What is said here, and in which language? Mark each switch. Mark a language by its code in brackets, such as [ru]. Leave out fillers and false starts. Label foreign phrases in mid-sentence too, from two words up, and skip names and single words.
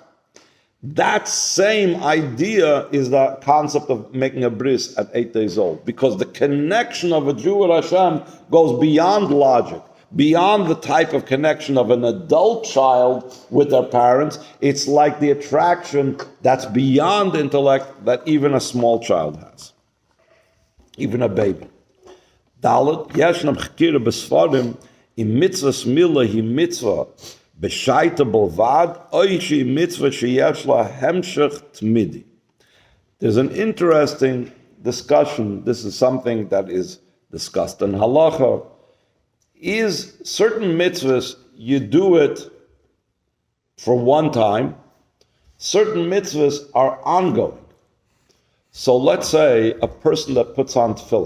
[en] That same idea is the concept of making a bris at 8 days old, because the connection of a Jew with Hashem goes beyond logic, beyond the type of connection of an adult child with their parents. It's like the attraction that's beyond intellect that even a small child has, even a baby. [he] דלת, ישנם חקירה בספרים, אם מצוות מילה היא מצווה, בשעתה בלבד, או שהיא מצווה שיש לה המשך תמידי. [en] There's an interesting discussion. This is something that is discussed in halacha. Is certain mitzvahs, you do it for one time. Certain mitzvahs are ongoing. So let's say a person that puts on tefillin.